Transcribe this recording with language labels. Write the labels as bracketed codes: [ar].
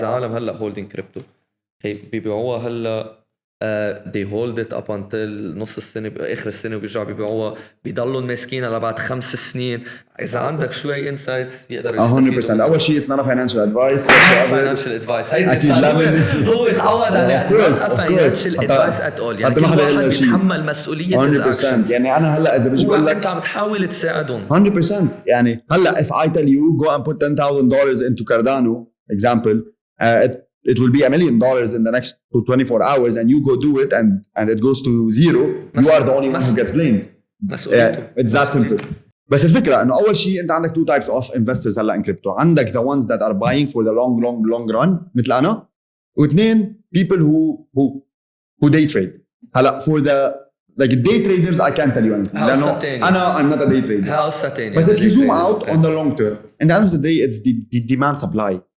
[ar] إذا عالم هلا holding crypto بيبيعوها هلا they hold it up until نص السنة آخر السنة وبيرجعوا بيبيعوها بيضلوا ماسكينها لبعد 5 سنين. إذا عندك شوي insights يقدر يستفيدوا. 100%. [en] أول شيء it's not a financial advice. financial advice. هو تعود على financial advice at all. [ar] يعني كل واحد يتحمل مسؤولية his actions. يعني أنا هلا إذا بيجي بقول لك أنت عم تحاول تساعدهم 100%. [en] يعني هلا if I tell you go and put $10,000 into Cardano example, it will be $1 million in the next 24 hours and you go do it and it goes to zero, you are the only one who gets blamed. It's that simple. [ar] بس الفكرة انه اول شيء انت عندك two types of investors هلا in crypto. [en] عندك the ones that are buying for the long run مثل انا, واثنين people who day trade. هلا for the like day traders I can't tell you anything. I'm not a day trader. But if you zoom out on the long term, in the end of the day it's the demand supply.